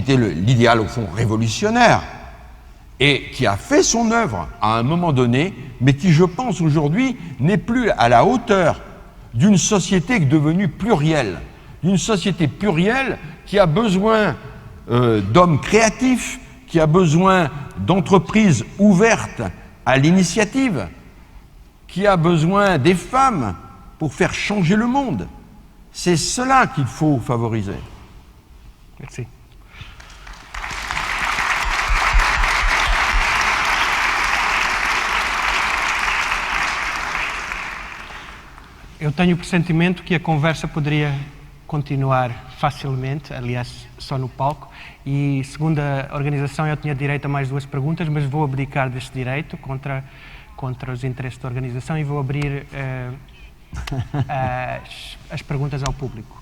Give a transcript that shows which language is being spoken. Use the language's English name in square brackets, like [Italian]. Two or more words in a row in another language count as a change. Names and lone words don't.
[French] était l'idéal au fond révolutionnaire et qui a fait son œuvre à un moment donné, mais qui, je pense, aujourd'hui n'est plus à la hauteur d'une société devenue plurielle, d'une société plurielle qui a besoin d'hommes créatifs, qui a besoin d'entreprises ouvertes à l'initiative, qui a besoin des femmes pour faire changer le monde. C'est cela qu'il faut favoriser. Merci. [Portuguese] Eu tenho o pressentimento que a conversa poderia continuar facilmente, aliás, só no palco, e segundo a organização eu tinha direito a mais 2 perguntas, mas vou abdicar deste direito contra os interesses da organização e vou abrir as perguntas ao público.